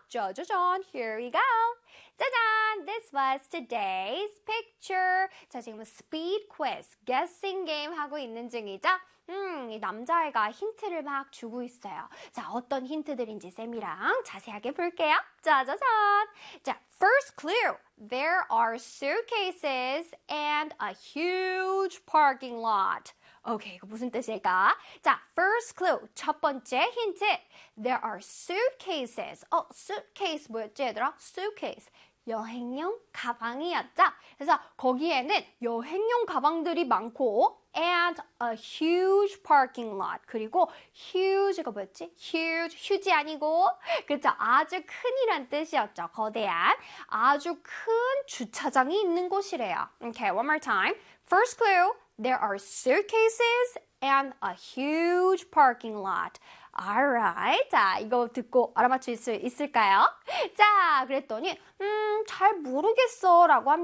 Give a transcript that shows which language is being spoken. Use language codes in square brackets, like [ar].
[en] 짜자잔, here we go. 짜잔, this was today's picture. [ko] 자, 지금 [en] speed quiz, guessing game [ko] 하고 있는 중이죠? 이 남자애가 힌트를 막 주고 있어요. 자, 어떤 힌트들인지 쌤이랑 자세하게 볼게요. 짜자잔. 자, [en] first clue. There are suitcases and a huge parking lot. [ko] Okay, 이거 무슨 뜻일까? 자, first clue. 첫 번째 힌트. [en] There are suitcases. [ko] suitcase 뭐였지, 얘들아? Suitcase. 여행용 가방이었죠. 그래서 거기에는 여행용 가방들이 많고 [en] and a huge parking lot. [ko] 그리고 huge가 뭐였지? huge, huge 아니고 그렇죠. 아주 큰이란 뜻이었죠. 거대한 아주 큰 주차장이 있는 곳이래요. [en] Okay, one more time. First clue, there are suitcases and a huge parking lot. [ko] Alright, 자, 이거 듣고 알아맞힐 수 있을까요? 자, 그랬더니 잘 모르겠어 라고 합니다.